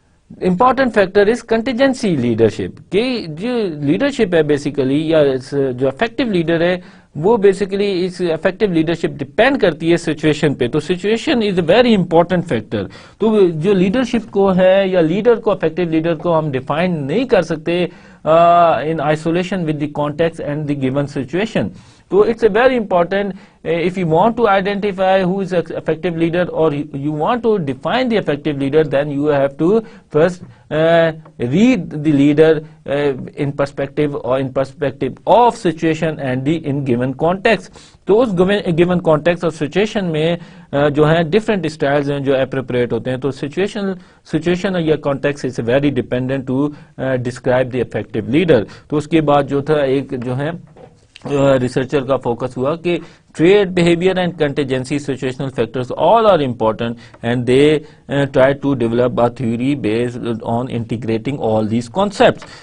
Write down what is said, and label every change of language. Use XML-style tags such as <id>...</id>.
<ur>Important factor is contingency leadership کہ جو leadership ہے بیسیکلی یا جو افیکٹو لیڈر ہے وہ بیسیکلی اس افیکٹو لیڈرشپ ڈپینڈ کرتی ہے سچویشن پہ. تو situation is a very important factor. تو جو لیڈرشپ کو ہے یا لیڈر کو افیکٹو لیڈر کو ہم ڈیفائن نہیں کر سکتے</ur> <en>in isolation with the context and the given situation. So it's a very important, if you want to identify who is an effective leader or you want to define the effective leader, then you have to first read the leader in perspective of situation and the in given context.</en> <ur>تو اس given context اور situation میں جو ہے different styles ہیں جو appropriate ہوتے ہیں. تو سچویشن یا context</ur> <en>Is very dependent to describe the effective leader.</en> <ur>تو اس کے بعد جو تھا ایک جو ہے ریسرچر کا فوکس ہوا کہ</ur> <en>Trait behaviour and contingency situational factors all are important and they try to develop a theory based on integrating all these concepts.</en>